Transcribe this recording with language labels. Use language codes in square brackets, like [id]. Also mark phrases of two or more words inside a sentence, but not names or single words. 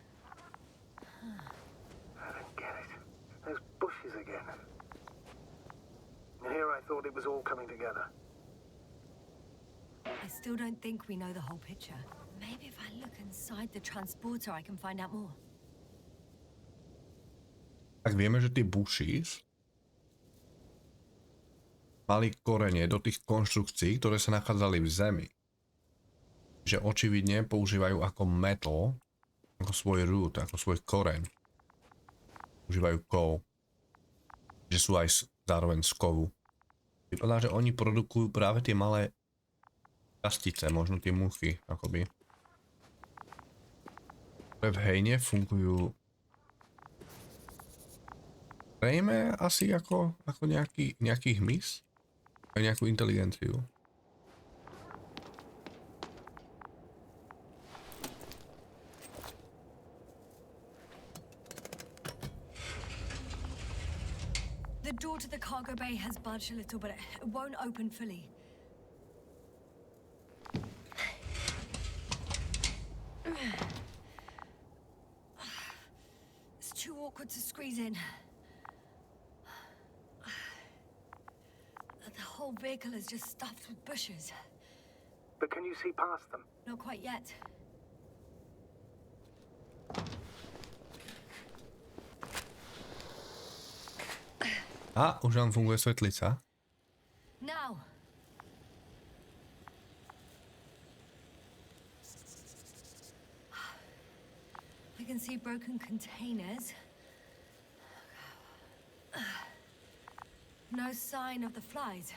[en] I don't get it. Those bushes again. Here I thought it was all coming together. I still don't think we know the whole picture. Maybe if I look inside the transporter, I can find out more. [sk] Tak vieme, že tie bushes mali korene do tých konštrukcií, ktoré sa nachádzali v zemi. Že očividne používajú ako metal, ako svoj root, ako svoj koreň. Používajú kov. Že sú aj zároveň z kovu. Vypadá, že oni produkujú práve tie malé častice, možno tie muchy, akoby. V hejne fungujú zrejme asi ako nejaký hmyz, aj nejakú inteligenciu. [en] The door to the cargo bay has budged a little, but it won't open fully. It's too awkward to squeeze in. The whole vehicle is just stuffed with bushes. But can you see past them? Not quite yet. [sk] A, už nám funguje svetlica. [en] Now. I can see broken containers. No sign of the flies.